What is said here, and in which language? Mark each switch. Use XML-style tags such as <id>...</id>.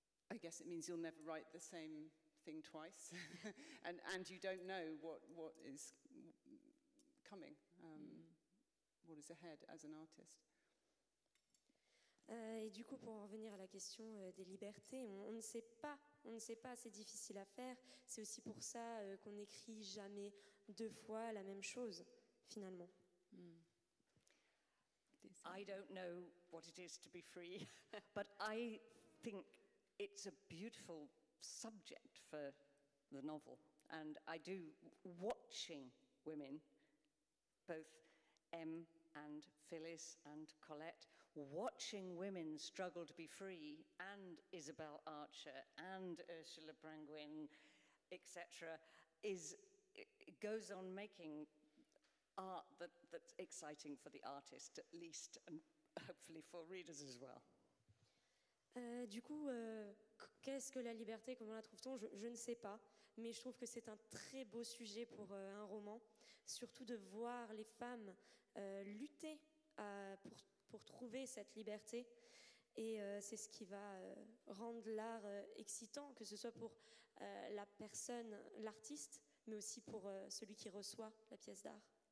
<en>I guess it means you'll never write the same thing twice, and you don't know what is coming, what is ahead as an artist.</en> <fr>Et du coup, pour en revenir à la question des libertés, on ne sait pas, c'est difficile à faire. C'est aussi pour ça qu'on n'écrit jamais 2 fois la même chose, finalement.</fr> <en>I don't know what it is to be free, but I think it's a beautiful subject for the novel. And I do, watching women, both Em and Phyllis and Colette, watching women struggle to be free, and Isabel Archer and Ursula Brangwyn, etc., it goes on making art that's exciting for the artist, at least, and hopefully for readers as well.</en> <fr>Du coup, qu'est-ce que la liberté? Comment la trouve-t-on? Je ne sais pas, mais je trouve que c'est un très beau sujet pour un roman, surtout de voir les femmes lutter pour trouver cette liberté. Et c'est ce qui va rendre l'art excitant, que ce soit pour la personne, l'artiste, mais aussi pour celui qui reçoit la pièce d'art.</fr>